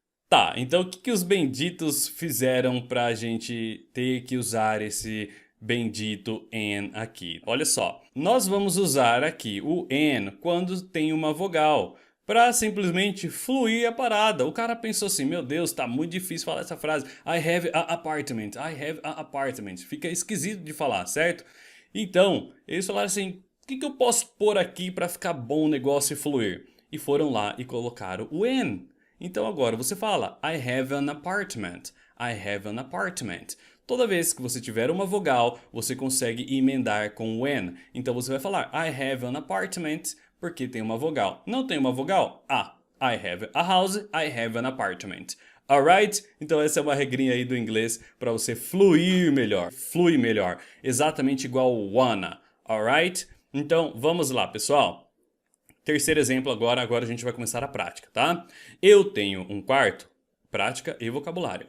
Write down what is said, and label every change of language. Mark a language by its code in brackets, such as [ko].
[pt] Tá, então o que que os benditos fizeram pra gente ter que usar esse bendito an aqui? Olha só, nós vamos usar aqui o an quando tem uma vogal, pra simplesmente fluir a parada. O cara pensou assim, meu Deus, tá muito difícil falar essa frase. [en] I have a apartment, I have a apartment. [pt] Fica esquisito de falar, certo? Então, eles falaram assim, o que que eu posso pôr aqui pra ficar bom o negócio e fluir? E foram lá e colocaram o an. Então agora você fala [en] I have an apartment. I have an apartment. [pt] Toda vez que você tiver uma vogal, você consegue emendar com when. Então você vai falar [en] I have an apartment [pt] porque tem uma vogal. Não tem uma vogal? [en] I have a house, I have an apartment. Alright? [pt] Então essa é uma regrinha aí do inglês para você fluir melhor. Flui melhor. Exatamente igual wanna. Alright? Então vamos lá, pessoal. Terceiro exemplo agora a gente vai começar a prática, tá? Eu tenho um quarto, prática e vocabulário.